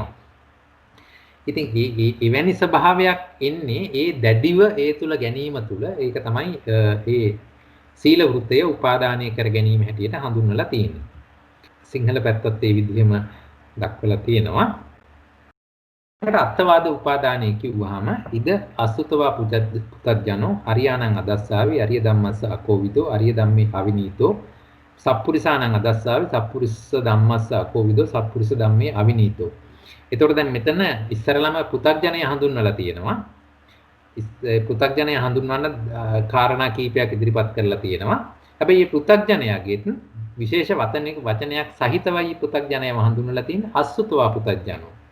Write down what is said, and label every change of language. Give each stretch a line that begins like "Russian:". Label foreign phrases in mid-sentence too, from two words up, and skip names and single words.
Sinhala: ඉතින් එවැනි ස්වභාවයක් එන්නේ ඒ දැඩිව ඒ තුල ගැනීම තුල. ඒක තමයි ඒ සීල වෘත්තය උපාදානය කර ගැනීම හැටියට හඳුන්වලා තියෙන්නේ. සිංහල පැත්තත් ඒ විදිහම දක්වලා තියෙනවා. ඒකට අත්වාද උපාදානය කිව්වහම
Pali: ඉද අසුතවා පුතත්ජනෝ අරියාණං අදස්සාවි අරිය ධම්මස්ස අකෝවිදෝ අරිය ධම්මේ අවිනීතෝ සප්පුරිසාණං අදස්සාවි සප්පුරිස්ස ධම්මස්ස අකෝවිදෝ සප්පුරිස ධම්මේ අවිනීතෝ.
Sinhala: එතකොට දැන් මෙතන ඉස්සරළම පුතත්ජනය හඳුන්වලා තියෙනවා. පුතග්ජනය හඳුන්වන්න කාරණා කීපයක් ඉදිරිපත් කරලා තියෙනවා. හැබැයි මේ පුතග්ජනයාගෙත් විශේෂ වචනයක් සහිතවයි පුතග්ජනයව හඳුන්වලා තියෙන්නේ
Pali: අසුතවා පුතග්ජනෝ.